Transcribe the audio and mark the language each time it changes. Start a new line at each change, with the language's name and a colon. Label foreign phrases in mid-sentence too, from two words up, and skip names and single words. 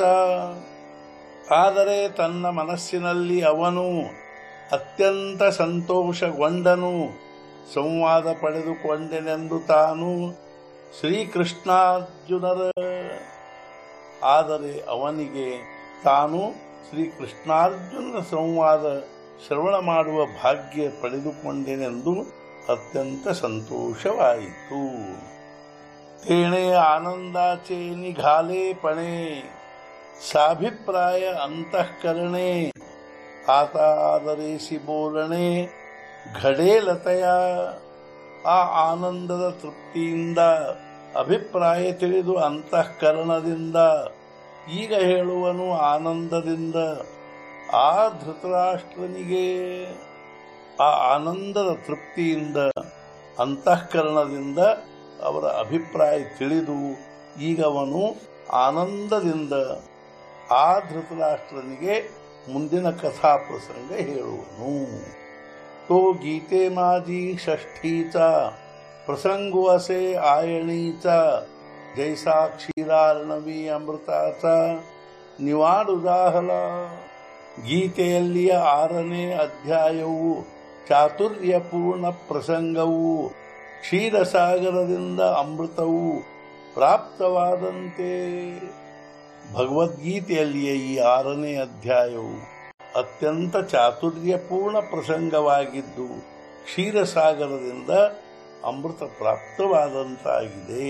Kannada: ಆದರೆ ತನ್ನ ಮನಸ್ಸಿನಲ್ಲಿ ಅವನು ಅತ್ಯಂತ ಸಂತೋಷಗೊಂಡನು, ಸಂವಾದ ಪಡೆದುಕೊಂಡೆನೆಂದು ತಾನು ಶ್ರೀಕೃಷ್ಣಾರ್ಜುನರ. ಆದರೆ ಅವನಿಗೆ ತಾನು ಶ್ರೀಕೃಷ್ಣಾರ್ಜುನರ ಸಂವಾದ ಶ್ರವಣ ಮಾಡುವ ಭಾಗ್ಯ ಪಡೆದುಕೊಂಡೆನೆಂದು ಅತ್ಯಂತ ಸಂತೋಷವಾಯಿತು.
Marathi: तेणे आनंदाचे निघाले पणे साभिप्राय अंतःकरणे. आता आदरेसी बोलणे घडेल तया.
Kannada: ಆ ಆನಂದದ ತೃಪ್ತಿಯಿಂದ ಅಭಿಪ್ರಾಯ ತಿಳಿದು ಅಂತಃಕರಣದಿಂದ ಈಗ ಹೇಳುವನು ಆನಂದದಿಂದ. ಆ ಧೃತರಾಷ್ಟ್ರನಿಗೆ ಆ ಆನಂದದ ತೃಪ್ತಿಯಿಂದ ಅಂತಃಕರಣದಿಂದ ಅವರ ಅಭಿಪ್ರಾಯ ತಿಳಿದು ಈಗ ಅವನು ಆನಂದದಿಂದ ಆ ಧೃತರಾಷ್ಟ್ರನಿಗೆ ಮುಂದಿನ ಕಥಾ ಪ್ರಸಂಗ ಹೇಳುವನು.
Marathi: तो गीते माझी षष्ठीचा प्रसंग असे आयणीचा जैसा क्षीरार्णवी अमृताचा ನಿವಾಡುದಾಹಲ.
Kannada: ಗೀತೆಯಲ್ಲಿಯ 6ನೇ ಅಧ್ಯಾಯವು ಚಾತುರ್ಯಪೂರ್ಣ ಪ್ರಸಂಗವು ಕ್ಷೀರಸಾಗರದಿಂದ ಅಮೃತವು ಪ್ರಾಪ್ತವಾದಂತೆ. ಭಗವದ್ಗೀತೆಯಲ್ಲಿಯ ಈ 6ನೇ ಅಧ್ಯಾಯವು ಅತ್ಯಂತ ಚಾತುರ್ಯಪೂರ್ಣ ಪ್ರಸಂಗವಾಗಿದ್ದು ಕ್ಷೀರಸಾಗರದಿಂದ ಅಮೃತ ಪ್ರಾಪ್ತವಾದಂತಾಗಿದೆ.